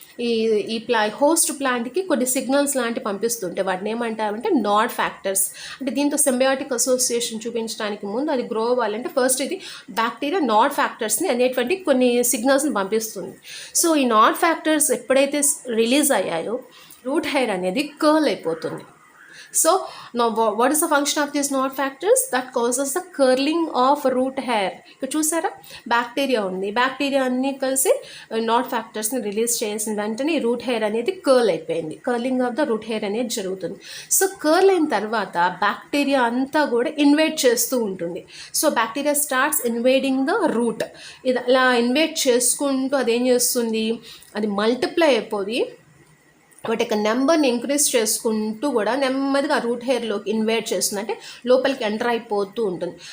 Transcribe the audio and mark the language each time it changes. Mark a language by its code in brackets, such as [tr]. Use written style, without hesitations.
[te] ఈ హోస్ట్ ప్లాంట్కి కొన్ని సిగ్నల్స్ లాంటివి పంపిస్తుంటే వాటిని ఏమంటారంటే నాడ్ ఫ్యాక్టర్స్. అంటే దీంతో సింబయాటిక్ అసోసియేషన్ చూపించడానికి ముందు అది గ్రో అవ్వాలంటే ఫస్ట్ ఇది బ్యాక్టీరియా నాడ్ ఫ్యాక్టర్స్ని అనేటువంటి కొన్ని సిగ్నల్స్ని పంపిస్తుంది. సో ఈ నాడ్ ఫ్యాక్టర్స్ ఎప్పుడైతే రిలీజ్ అయ్యాయో రూట్ హెయిర్ అనేది కర్ల్ అయిపోతుంది. [en] So now what is the function of these nod factors? That causes the curling of root hair. [te] ఇక్కడ చూసారా, బ్యాక్టీరియా ఉంది, బ్యాక్టీరియా అన్నీ కలిసి నాడ్ ఫ్యాక్టర్స్ని రిలీజ్ చేసిన వెంటనే రూట్ హెయిర్ అనేది కర్ల్ అయిపోయింది. [en] curling of the root hair [te] అనేది జరుగుతుంది. సో కర్ల్ అయిన తర్వాత బ్యాక్టీరియా అంతా కూడా ఇన్వేట్ చేస్తూ ఉంటుంది. [en] So bacteria starts invading the root. [te] ఇది అలా ఇన్వేట్ చేసుకుంటూ అదేం చేస్తుంది, అది మల్టిప్లై అయిపోయి వాటి యొక్క నెంబర్ని ఇంక్రీజ్ చేసుకుంటూ కూడా నెమ్మదిగా రూట్ హెయిర్లోకి ఇన్వేట్ చేస్తుంది, అంటే లోపలికి ఎంటర్ అయిపోతూ ఉంటుంది.